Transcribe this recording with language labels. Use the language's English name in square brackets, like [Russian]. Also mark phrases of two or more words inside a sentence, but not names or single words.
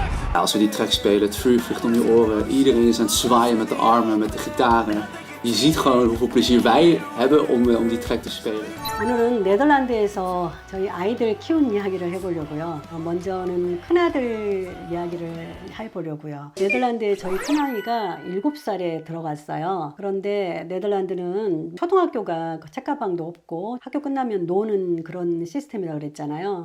[Dutch] Ja, als we die track spelen, het vuur vliegt om je oren. Iedereen is aan het zwaaien met de armen, met de gitaren. Je ziet gewoon hoeveel plezier wij hebben om die track te spelen. [Korean] 오늘은 네덜란드에서 저희 아이들 키운 이야기를 해보려고요. 먼저는 큰아들 이야기를 해보려고요. 네덜란드에 저희 큰아이가 7살에 들어갔어요. 그런데 네덜란드는 초등학교가 책가방도 없고 학교 끝나면 노는 그런 시스템이라고 그랬잖아요.